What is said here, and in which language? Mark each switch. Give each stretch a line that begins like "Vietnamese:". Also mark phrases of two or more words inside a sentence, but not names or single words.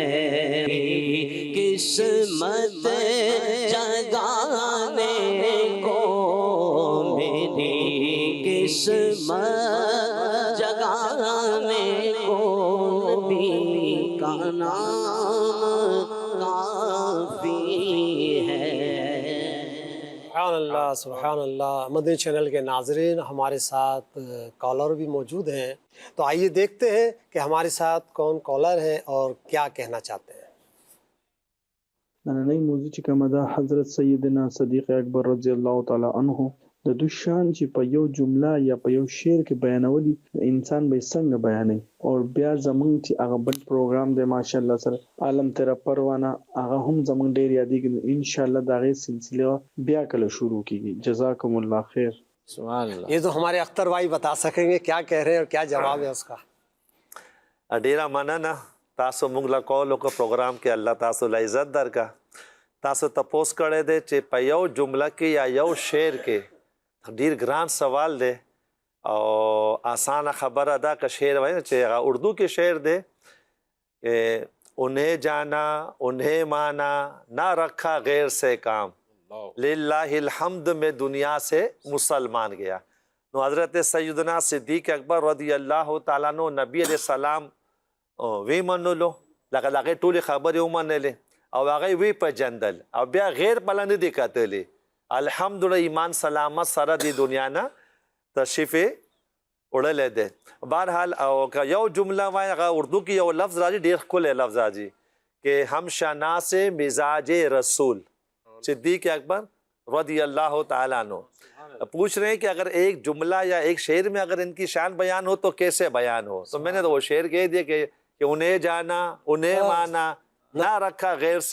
Urdu: قسمت جگانے کو میری قسمت جگانے کو نبی کا نام کافی ہے.
Arabic: سبحان اللہ، سبحان اللہ.
Urdu: مدنی چینل کے ناظرین، ہمارے ساتھ کالر بھی موجود ہیں، تو آئیے دیکھتے ہیں کہ ہمارے ساتھ کون کالر ہیں اور کیا کہنا چاہتے ہیں.
Pashto: نننۍ موضوع چې کومه ده، حضرت سیدنا صدیق اکبر
Arabic: رضی الله تعالی عنه
Pashto: د دوی شان چې په یو جمله یا په یو شعر کې بیانولي، انسان به یې څنګه بیانوي. او بیا زمونږ چې هغه بل پروګرام دی ماشاءالله سره عالم تیرا پروانه، هغه هم زمونږ ډېر یادېږي. انشاءالله د هغې سلسله بیا کله شروع کیږي.
Arabic: جزاکم اللہ خیر. سبحان اللہ.
Urdu: یہ تو ہمارے اختر بھائی بتا سکیں گے کیا کہہ رہے ہیں اور کیا جواب ہے اس کا.
Pashto: ډیره مننه، تاسو موږ له کولو کو پروګرام کې الله تاسو له عزت درکا. تاسو تپوس کړی دی چې په یو جمله کې یا یو شعر کې ډیر ګران سوال دی او آسانه خبره ده که شعر وایي چې هغه اردو کې شعر دی.
Urdu: انہیں جانا انہیں مانا نہ رکھا غیر سے کام، للہ الحمد میں دنیا سے مسلمان گیا.
Pashto: نو حضرت سیدنا صدیق اکبر
Arabic: رضی اللہ تعالیٰ عنہ
Pashto: نبی
Arabic: علیہ السلام
Pashto: وی منلو، لکه د هغې ټولې خبرې ومنلې او هغه وی پېژندل او بیا غیر بله نه دي کتلې. الحمدلله ایمان سلامت سره د دنیا نه تشریف اڑلے دے بہرحال او کا یو جملہ وای هغه اردو کې یو لفظ راځي ډیر ښکلی لفظ راځي
Urdu: کہ ہم شناس مزاج رسول صدیق اکبر
Arabic: رضی اللہ تعالیٰ عنہ
Urdu: پوچھ رہے ہیں کہ اگر ایک جملہ یا ایک شعر میں اگر ان کی شان بیان ہو تو کیسے بیان ہو؟ تو میں نے تو وہ شعر کہہ دیا کہ انہیں جانا انہیں مانا نہ رکھا غیر سے،